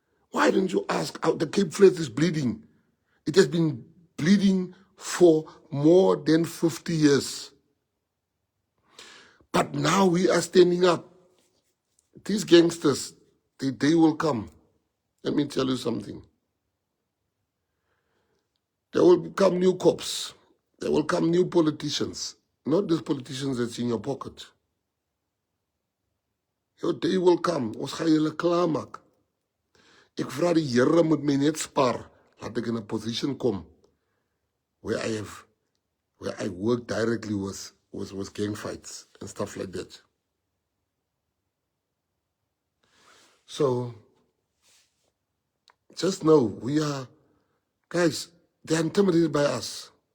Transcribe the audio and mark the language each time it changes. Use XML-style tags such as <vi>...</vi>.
<en>Why don't you ask how the Cape Flats is bleeding? It has been bleeding for more than 50 years. But now we are standing up. these gangsters, they will come. Let me tell you something. There will come new cops. There will come new politicians. Not these politicians that's in your pocket. Your day will come.</en> <af>Ons gaan julle klaarmaak. Ek vra die Here moet my net spaar. Laat ek</af> <en>in a position</en> <af>kom</af> <en>where I work directly with gang fights and stuff like that. So just know guys, they're intimidated by us.</en>